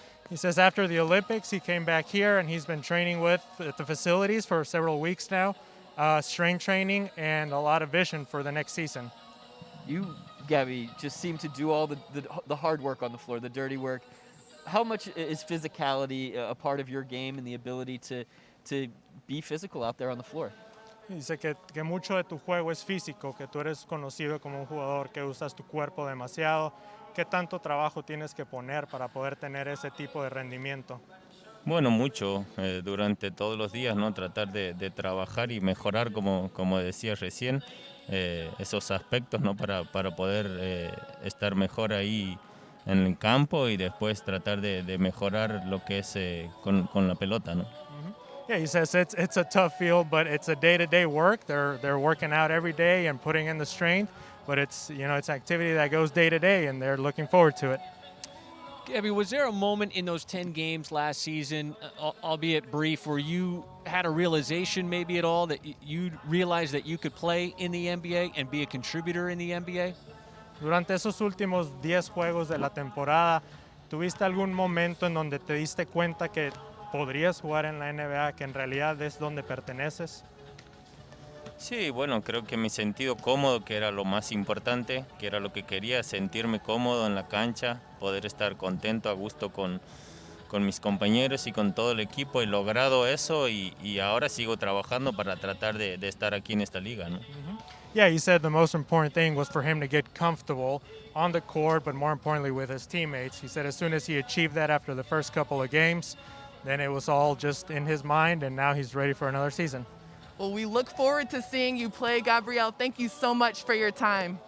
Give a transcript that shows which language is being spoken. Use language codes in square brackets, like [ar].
[en] He says after the Olympics, he came back here and he's been training at the facilities for several weeks now, strength training and a lot of vision for the next season. You, Gabby, just seem to do all the hard work on the floor, the dirty work. How much is physicality a part of your game and the ability to be physical out there on the floor? [es] Dice que mucho de tu juego es físico, que tú eres conocido como un jugador que usas tu cuerpo demasiado. ¿Qué tanto trabajo tienes que poner para poder tener ese tipo de rendimiento? Bueno, mucho, durante todos los días, ¿no? Tratar de trabajar y mejorar, como decía recién, esos aspectos, ¿no? Para poder estar mejor ahí en el campo y después tratar de mejorar lo que es con la pelota, ¿no? [en] Yeah, he says it's a tough field, but it's a day-to-day work. They're working out every day and putting in the strength, but it's activity that goes day to day, and they're looking forward to it. Gabby, was there a moment in those 10 games last season, albeit brief, where you had a realization maybe at all that you realized that you could play in the NBA and be a contributor in the NBA? [es] Durante esos últimos 10 juegos de la temporada, ¿tuviste algún momento en donde te diste cuenta que podrías jugar en la NBA, que en realidad es donde perteneces? Sí, bueno, creo que me he sentido cómodo, que era lo más importante, que era lo que quería, sentirme cómodo en la cancha, poder estar contento, a gusto con con mis compañeros y con todo el equipo. He logrado eso y ahora sigo trabajando para tratar de estar aquí en esta liga, ¿no? [en] Yeah, he said the most important thing was for him to get comfortable on the court, but more importantly with his teammates. He said as soon as he achieved that after the first couple of games, then it was all just in his mind, and now he's ready for another season. Well, we look forward to seeing you play, Gabriel. Thank you so much for your time.